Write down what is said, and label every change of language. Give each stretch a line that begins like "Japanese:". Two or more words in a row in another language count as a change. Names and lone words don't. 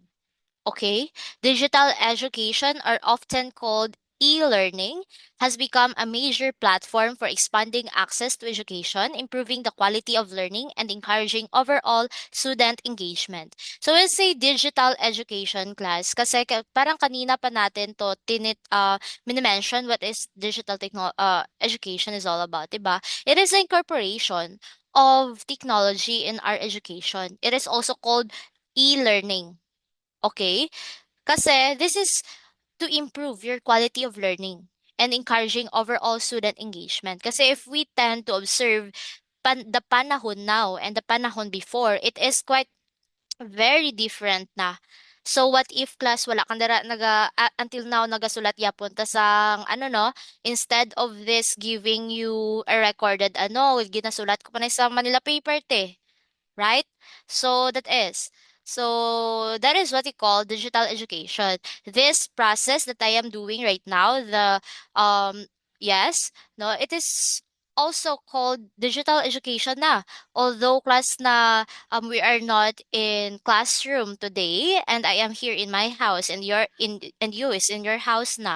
English: Okay, digital education, are often called e-learning, has become a major platform for expanding access to education, improving the quality of learning, and encouraging overall student engagement. So we'll say digital education class
Filipino: kasi parang kanina pa natin to minimension
English: what is education is all about, diba? It is the incorporation of technology in our education. It is also called e-learning. Okay? Kasi this is to improve your quality of learning and encouraging overall student engagement. Kasi if we tend to observe the panahon now and the panahon before, it is quite very different na. So what if class
Hiligaynon: wala kang
English: until now
Hiligaynon: nagasulat yapon ta sa ano no,
English: instead of this giving you a recorded ano,
Hiligaynon: ginasulat ko pa na sa
English: Manila paper te, right? So that is what we call digital education. This process that I am doing right now, the yes, no, it is also called digital education na. Although class na we are not in classroom today and I am here in my house and you is in your house na.